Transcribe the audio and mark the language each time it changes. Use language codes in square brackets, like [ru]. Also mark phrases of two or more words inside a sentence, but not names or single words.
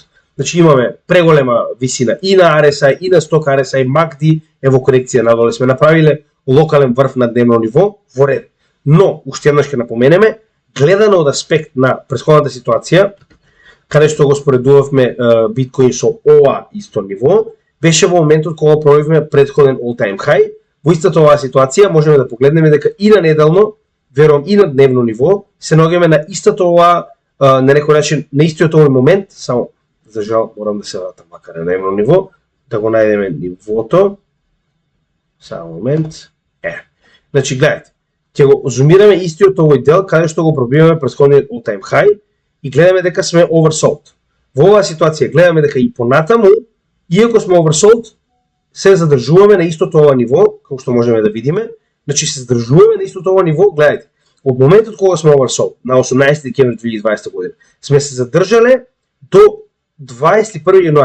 [mk] Значи имаме преголема висина и на RSI, и на сток RSI, MACD е во корекција надоле. Сме направиле локален врв на дневно ниво, во ред. Но, уште еднаш ќе напоменеме, гледано од аспект на претходната ситуација, каде што го споредувавме биткоин со ова исто ниво, беше во моментот кога пробивме претходен [en] all-time high. [mk] Во истата оваа ситуација можеме да погледнеме дека и на неделно, верувам и на дневно ниво, се наоѓаме на истата оваа, на некој начин, на истиот овој момент, само за жал морам да се вратам макар на дневно ниво, да го најдеме нивото. Само момент. Значи гледайте, ќе го зумираме истиот овој дел каде што го пробиваме претходниот [en] all-time high [mk] и гледаме дека сме oversold. Во оваа ситуација гледаме дека и понатаму, иако сме oversold, се задржуваме на истото ова ниво, како што можеме да видиме. Значи се задржуваме на истото ова ниво, гледайте. Од моментот кога сме oversold, на 18 декември 2020 година, сме се задржале до 21 јануари.